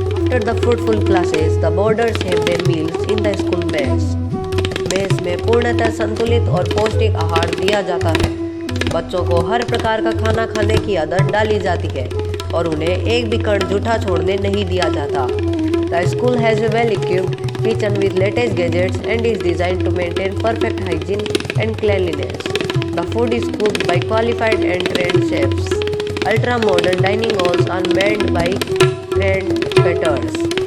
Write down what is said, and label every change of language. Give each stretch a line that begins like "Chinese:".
English: After the fruitful classes, the boarders have their meals in the school mess.
Hindi: Mess में पूर्णतः संतुलित और पौष्टिक आहार दिया जाता है। बच्चों को हर प्रकार का खाना खाने की आदत डाली जाती है और उन्हें एक भी कण जूठा छोड़ने नहीं दिया जाता।
English: The school has a well-equipped kitchen with latest gadgets and is designed to maintain perfect hygiene and cleanliness. The food is cooked by qualified and trained chefs. Ultra-modern dining halls are manned by trained waiters.